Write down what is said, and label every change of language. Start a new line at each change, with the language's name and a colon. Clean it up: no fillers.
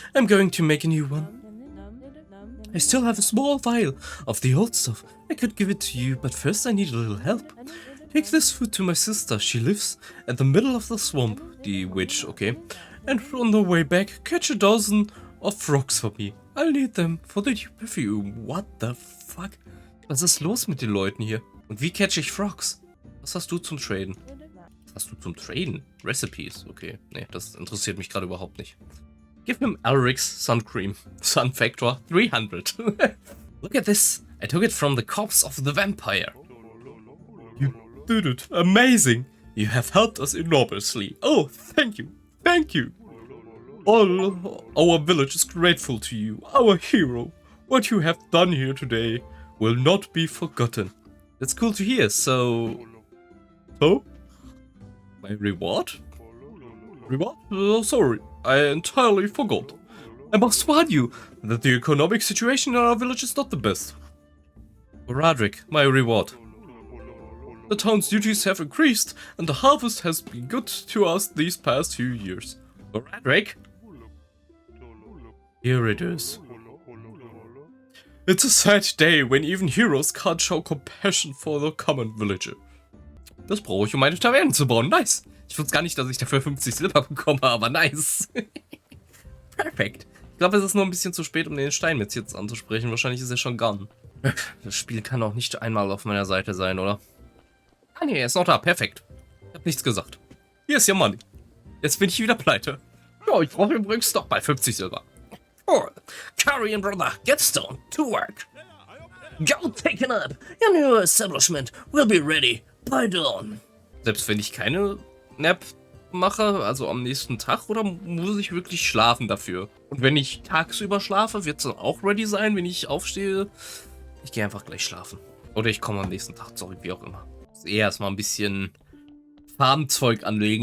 English: I'm going to make a new one. I still have a small vial of the old stuff. I could give it to you, but first I need a little help. Take this food to my sister. She lives at the middle of the swamp. The witch, okay. And on the way back, catch a dozen of frogs for me. I'll need them for the new perfume. What the fuck?
German: Was ist los mit den Leuten hier? Und wie catch ich Frogs? Was hast du zum Traden? Was hast du zum Traden?
English: Recipes, okay.
German: Nee, das interessiert mich gerade überhaupt nicht.
English: Give him Elric's Sonnencreme. Sun Factor 300. Look at this. I took it from the corpse of the vampire. You did it. Amazing. You have helped us enormously. Oh, thank you. Thank you. All our village is grateful to you, our hero. What you have done here today will not be forgotten. That's cool to hear, so... My reward? Reward? Oh, sorry, I entirely forgot. I must warn you that the economic situation in our village is not the best. Horadric, my reward. The town's duties have increased, and the harvest has been good to us these past few years. Horadric? Here it is. It's a sad day when even heroes can't show compassion for the common villager.
German: Das brauche ich, um meine Taverne zu bauen. Nice. Ich wusste gar nicht, dass ich dafür 50 Silber bekomme, aber nice. Perfekt. Ich glaube, es ist nur ein bisschen zu spät, um den Steinmetz jetzt anzusprechen. Wahrscheinlich ist er schon gone. Das Spiel kann auch nicht einmal auf meiner Seite sein, oder? Ah nee, er ist noch da. Perfekt. Ich habe nichts gesagt. Hier ist ja Money. Jetzt bin ich wieder pleite. Ja, ich brauche übrigens doch bei 50 Silber.
English: Oh, Carrie and brother, get stoned to work. Go take it up. Your new establishment will be ready by dawn.
German: Selbst wenn ich keine Nap mache, also am nächsten Tag, oder muss ich wirklich schlafen dafür? Und wenn ich tagsüber schlafe, wird es dann auch ready sein, wenn ich aufstehe? Ich gehe einfach gleich schlafen. Oder ich komme am nächsten Tag zurück, wie auch immer. Ich muss erstmal ein bisschen Farmzeug anlegen.